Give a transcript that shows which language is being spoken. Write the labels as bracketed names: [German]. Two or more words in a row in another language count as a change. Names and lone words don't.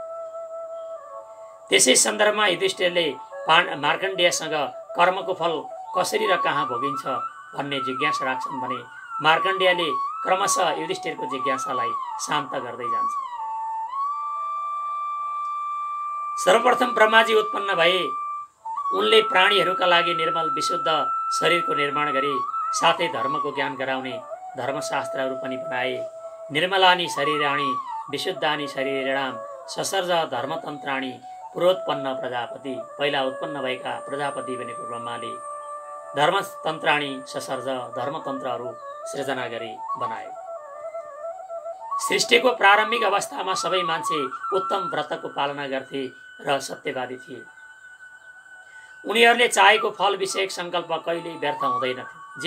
[Nepali] त्यसै सन्दर्भमा युधिष्ठिरले मार्कण्डेयसँग कर्मको फल कसरी र कहाँ भोगिन्छ भन्ने जिज्ञासा राख्छन् भने मार्कण्डेयले क्रमशः युधिष्ठिरको जिज्ञासालाई शान्त गर्दै जान्छ। सर्वप्रथम ब्रह्माजी उत्पन्न भए। उनले प्राणीहरूका लागि निर्मल विशुद्ध शरीरको निर्माण गरे, साथै धर्मको ज्ञान गराउने धर्मशास्त्रहरू पनि बनाए। [Sanskrit] निर्मलानी शरीराणी विशुद्धानी शरीराणाम ससर्ज धर्मतन्त्राणी पुरोत्पन्न प्रजापति। [Nepali] पहिला उत्पन्न भएका प्रजापति बनेको ब्रह्माले [Sanskrit] धर्मतन्त्राणी ससर्ज [Nepali] धर्मतन्त्रहरू सृजना गरी बनाए। सृष्टिको प्रारम्भिक अवस्थामा सबै मान्छे उत्तम व्रतको पालना गर्थे र सत्यवादी थिए। उनीहरूले चाहेको फल विषयक सङ्कल्प कहिल्यै व्यर्थ हुँदैनथ्यो।